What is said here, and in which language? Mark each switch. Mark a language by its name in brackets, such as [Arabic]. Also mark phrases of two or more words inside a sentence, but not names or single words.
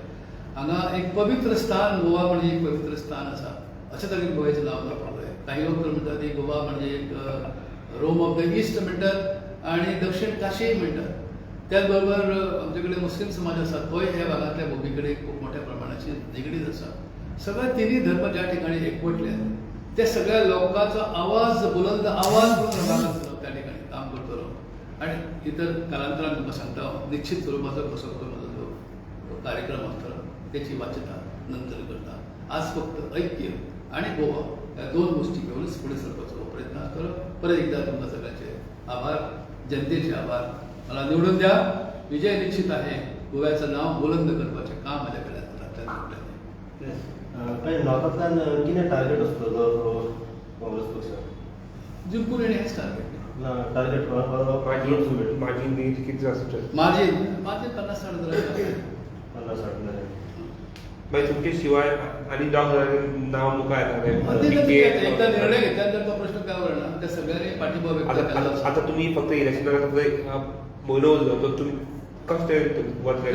[Konkani] हांगा एक पवित्र स्थान गोवा म्हणजे एक पवित्र स्थान आसा अशें तरेन गोंयचें नांव जावपाक जाय. काही लोक तर म्हणटात की गोवा म्हणजे एक [English] Rome of the East [Konkani] म्हणटात आणि दक्षिण काशीय म्हणटात. त्याच बरोबर आमचे कडेन मुस्लीम समाज आसा तोय ह्या भागांतल्या भुमी कडेन खूब मोठ्या प्रमाणाची निगडीत आसा. सगळे तिनूय धर्म ज्या ठिकाणी एकवटल्यात त्या सगळ्या लोकांचा आवाज बुलंद आवाज करून राहणार त्या ठिकाणी काम करतलो आणि इतर कालांतरान तुमकां सांगता निश्चित स्वरूपाचो कसो माझा जो कार्यक्रम आसतलो त्याची वाच्यता नंतर करता. आज फक्त ऐक्य आणि गोवा या दोन गोष्टी घेऊनच पुढे सरपाचो प्रयत्न आसतलो. परत एकदा तुमकां सगळ्यांचे आभार, जनतेचे आभार. [Marathi] मला निवडून द्या. विजय निश्चित आहे. गोव्याचं नाव बुलंद करपाचें काम माझ्याकडे [Konkani] काही नॉर्थांतल्यान कितें टार्गेट आसलो जो काँग्रेस पक्षाक [Marathi] जिंकून येणे हेच टार्गेट. टार्गेट [Konkani] माझी नीड किती आसता माझे 50-60 हजार 50-60 मागीर तुमचे शिवाय आनी 10 हजारांनी नांव मुखार [Marathi] एकदा निर्णय घेतल्यानंतर तो प्रश्न काय उरना. त्या सगळ्यांनी पाठिंबा व्यक्त केला. [Konkani] आता तुम्ही फक्त इलेक्शनाक म्हयनो उरलो तर तुम्ही कशें वतले